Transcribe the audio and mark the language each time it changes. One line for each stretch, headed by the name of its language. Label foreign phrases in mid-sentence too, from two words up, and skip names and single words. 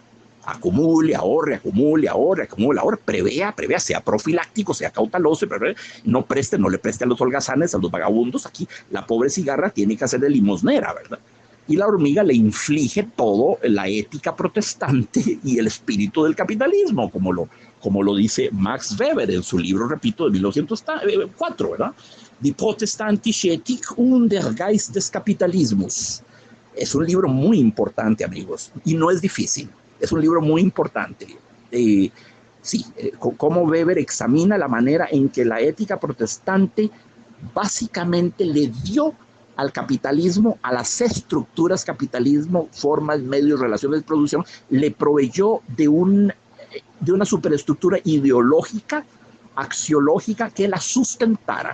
Spanish: Acumule, ahorre, prevea, sea profiláctico, sea cauteloso, no le preste a los holgazanes, a los vagabundos. Aquí la pobre cigarra tiene que hacer de limosnera, ¿verdad? Y la hormiga le inflige todo la ética protestante y el espíritu del capitalismo, como lo dice Max Weber en su libro, repito, de 1904, ¿verdad? Die protestantische Ethik und der Geist des Kapitalismus. Es un libro muy importante, amigos, y no es difícil. Es un libro muy importante. Cómo Weber examina la manera en que la ética protestante básicamente le dio al capitalismo, a las estructuras capitalismo, formas, medios, relaciones de producción, le proveyó de una superestructura ideológica, axiológica, que la sustentara.